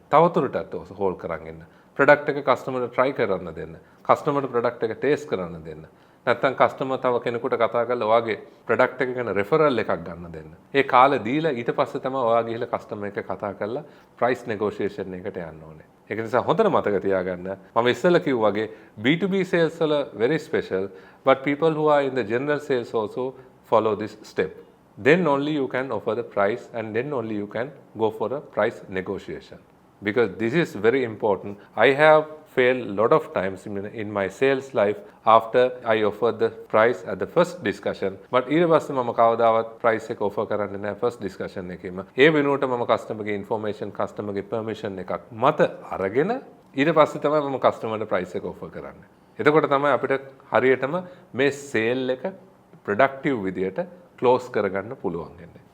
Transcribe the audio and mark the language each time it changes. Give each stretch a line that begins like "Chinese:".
Sinhala: තවදුරටත් හෝල් කරන් ඉන්න. ප්‍රොඩක්ට් එක කස්ටමර්ට try කරන්න දෙන්න. කස්ටමර්ට ප්‍රොඩක්ට් එක ටේස්ට් කරන්න දෙන්න. නැත්නම් කස්ටමර් තව කෙනෙකුට කතා කරලා ඔයාගේ ප්‍රොඩක්ට් එක ගැන රෙෆරල් එකක් ගන්න දෙන්න. ඒ කාලේ දීලා ඊට පස්සේ තමයි ඔයා ගිහලා කස්ටමර් එක කතා කරලා ප්‍රයිස් නෙගෝෂියේෂන් එකට යන්න ඕනේ. ඒක නිසා හොඳට මතක තියාගන්න. මම ඉස්සෙල්ලා කිව්වා වගේ
English: B2B sales වල very special but people who are in the general sales also follow this step. Then only you can offer the price and then only you can go for a price negotiation. Because this is very important. I have failed a lot of times in my sales life after I offered the price at the first discussion.
Sinhala: But ඊට පස්සේ මම කවදාවත් price එක offer කරන්නේ නැහැ first discussion එකේම. ඒ වෙනුවට මම customer ගේ information, customer ගේ permission එකක් මත අරගෙන ඊට පස්සේ තමයි මම customer ට price එක offer කරන්නේ. එතකොට තමයි අපිට හරියටම මේ sale එක productive විදියට close කරගන්න පුළුවන් වෙන්නේ.